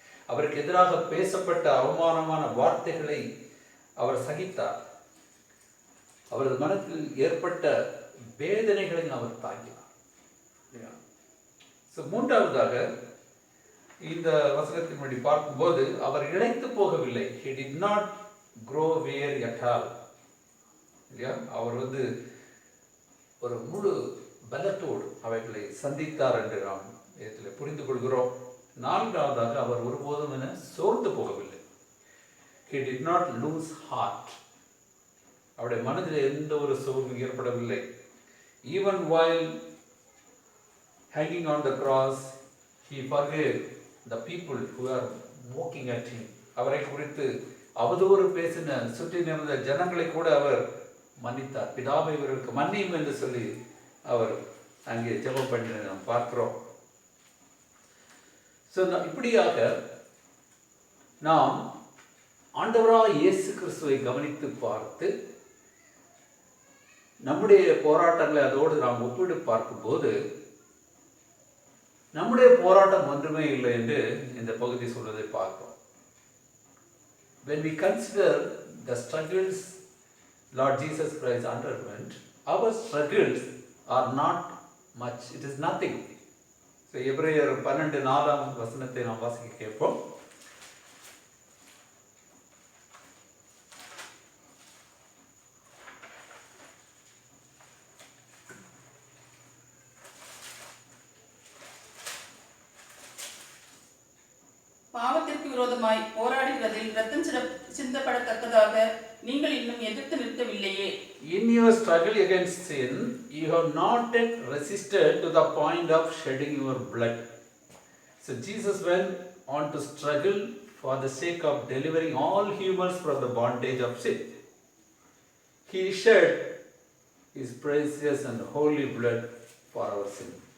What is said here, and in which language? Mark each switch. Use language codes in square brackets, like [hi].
[ta] அவருக்கு எதிராக பேசப்பட்ட அவமானமான வார்த்தைகளை அவர் சகித்தார். அவரது மனத்தில் ஏற்பட்ட வேதனைகளை அவர் தாங்கினார். மூன்றாவதாக இந்த வசனத்தின்படி பார்க்கும்போது அவர் இழைத்து போகவில்லை. [en] he did not grow weary at all. [ta] இல்லையா, அவர் ஒரு முழு பலத்தோடு அவைகளை சந்தித்தார் என்று நாம் இதில் புரிந்து கொள்கிறோம். நான்காவதாக அவர் ஒருபோதும் சோர்ந்து போகவில்லை. [en] he did not lose heart. [ta] அவருடைய மனதில் எந்த ஒரு சோர்வும் ஏற்படவில்லை. [en] even while hanging on the cross, he forgave the people who are mocking at him. [ta] அவரை குறித்து அவதூறு பேசின சுற்றி நின்ற ஜனங்களை கூட அவர் மன்னித்தார். பிதாவை இவர்களுக்கு மன்னியும் என்று சொல்லி அவர் அங்கே ஜெபம் பண்ணி நாம் பார்க்கிறோம். ஸோ இப்படியாக நாம் ஆண்டவராக இயேசு கிறிஸ்துவை கவனித்து பார்த்து நம்முடைய போராட்டங்களை அதோடு நாம் ஒப்பிட்டு பார்க்கும்போது நம்முடைய போராட்டம் ஒன்றுமே இல்லை என்று இந்த பகுதி சொல்வதை பார்க்கிறோம். [en] When we consider the struggles Lord Jesus Christ underwent, our struggles are not much. It is nothing. [ta] So எபிரேயர் 12:4 நாம் வாசிக்க கேட்போம். பாவத்திற்கு விரோதமாய் போராடுகிறதில் ரத்தம் சிந்தப்படத்தக்கதாக நீங்கள் இன்னும் எதிர்த்து நிற்கவில்லையே. [en] In your struggle against sin, you have not yet resisted to the point of shedding your blood. So Jesus went on to struggle for the sake of delivering all humans from the bondage of sin. He shed his precious and holy blood for our sin.